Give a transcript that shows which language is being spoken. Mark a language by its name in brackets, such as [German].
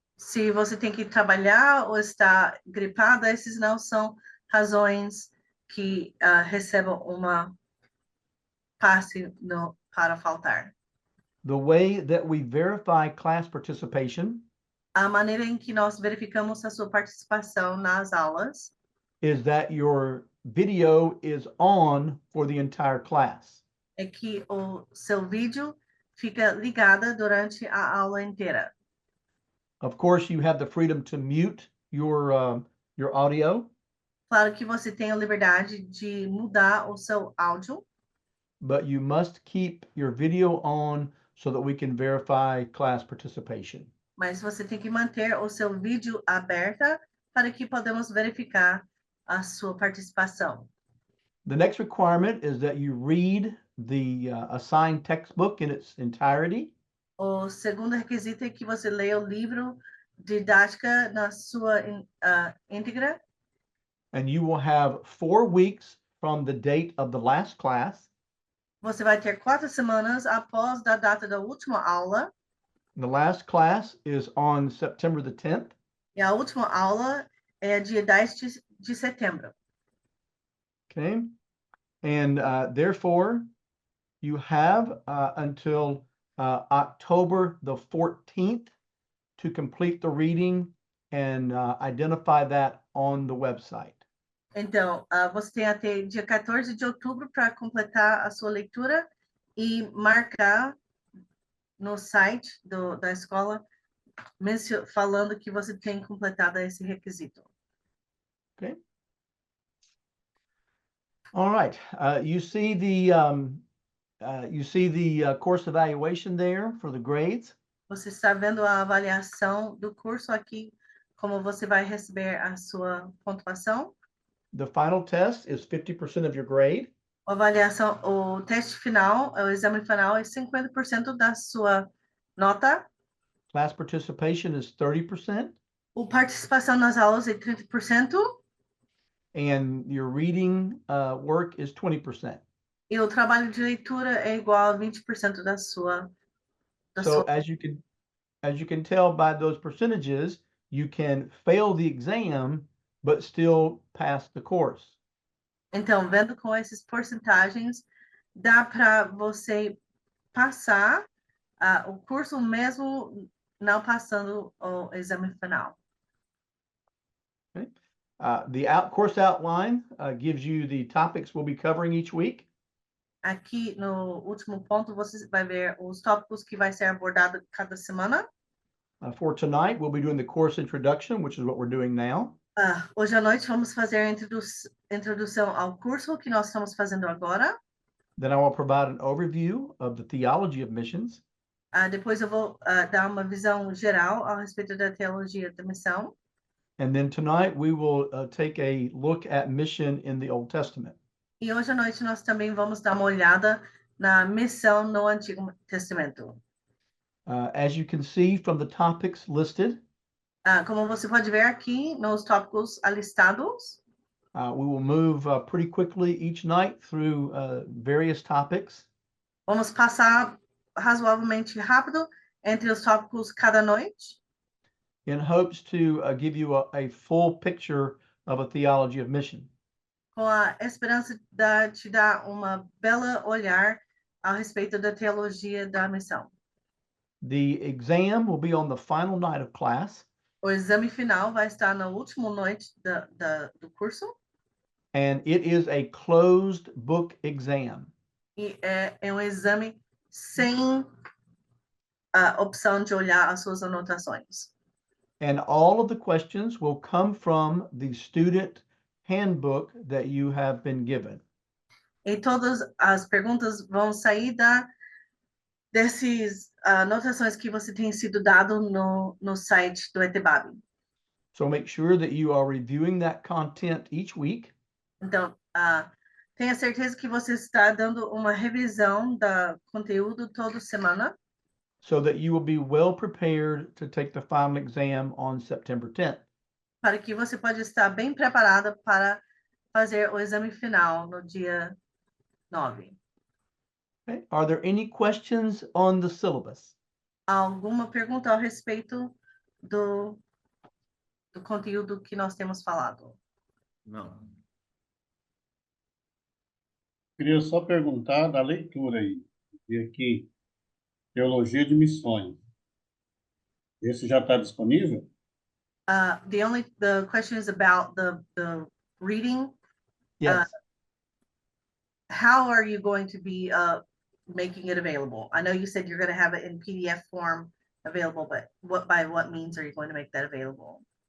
[Portuguese] Se você tem que trabalhar ou está gripado, esses não são razões que recebam uma passe para faltar. [English] The way that we verify class participation [Portuguese] A maneira em que nós verificamos a sua participação nas aulas [English] is that your video is on for the entire class. [Portuguese] é que o seu vídeo fica ligado durante a aula inteira. [English] Of course, you have the freedom to mute your audio, [Portuguese] Claro que você tem a liberdade de mudar o seu áudio, [English] but you must keep your video on so that we can verify class participation. [Portuguese] mas você tem que manter o seu vídeo aberto para que podemos verificar a sua participação. [English] The next requirement is that you read the assigned textbook in its entirety. [Portuguese] O segundo requisito é que você leia o livro didática na sua íntegra. [English] and you will have 4 weeks from the date of the last class. [Portuguese] Você vai ter 4 semanas após da data da última aula. [English] The last class is on September the 10th. [Portuguese] E a última aula é dia 10 de setembro. [English] Okay. And therefore, you have until October the 14th to complete the reading and identify that on the website. [Portuguese] Então, você tem até dia 14 de outubro para completar a sua leitura e marcar no site da escola, falando que você tem completado esse requisito. [English] Okay. All right. You see the course evaluation there for the grades. [Portuguese] Você está vendo a avaliação do curso aqui, como você vai receber a sua pontuação. [English] The final test is 50% of your grade. [Portuguese] A avaliação, o teste final, o exame final é 50% da sua nota. [English] Class participation is 30%. [Portuguese] A participação nas aulas é 30%. [English] And your reading work is 20%. [Portuguese] E o trabalho de leitura é igual a 20% da sua. [English] So as you can tell by those percentages, you can fail the exam, but still pass the course. [Portuguese] Então, vendo com essas porcentagens, dá para você passar o curso mesmo não passando o exame final. [English] Okay. The course outline gives you the topics we'll be covering each week. [Portuguese] Aqui no último ponto, você vai ver os tópicos que vai ser abordado cada semana. [English] For tonight, we'll be doing the course introduction, which is what we're doing now. [Portuguese] Hoje à noite vamos fazer a introdução ao curso que nós estamos fazendo agora. [English] Then I will provide an overview of the theology of missions. [Portuguese] Depois eu vou dar uma visão geral a respeito da teologia da missão. [English] And then tonight we will take a look at mission in the Old Testament. [Portuguese] E hoje à noite nós também vamos dar uma olhada na missão no Antigo Testamento. [English] As you can see from the topics listed, [Portuguese] como você pode ver aqui nos tópicos alistados, [English] we will move pretty quickly each night through various topics. [Portuguese] Vamos passar razoavelmente rápido entre os tópicos cada noite. [English] In hopes to give you a full picture of a theology of mission. [Portuguese] Com a esperança de te dar uma bela olhar a respeito da teologia da missão. [English] The exam will be on the final night of class. [Portuguese] O exame final vai estar na última noite do curso. [English] And it is a closed book exam. [Portuguese] E é exame sem a opção de olhar as suas anotações. [English] And all of the questions will come from the student handbook that you have been given. [Portuguese] E todas as perguntas vão sair dessas anotações que você tem sido dado no site do ETBAB. [English] So make sure that you are reviewing that content each week. [Portuguese] Então, tenha certeza que você está dando uma revisão do conteúdo toda semana. [English] So that you will be well prepared to take the final exam on September 10th. [Portuguese] Para que você pode estar bem preparada para fazer o exame final no dia 9. [English] Okay. Are there any questions on the syllabus? [Portuguese] Alguma pergunta a respeito do conteúdo que nós temos falado? Não. Queria só perguntar da leitura aí. E aqui, Teologia de Missões. Esse já está disponível? [English] The question is about the reading. Yes. How are you going to be making it available? I know you said you're going to have it in PDF form available, but by what means are you going to make that available?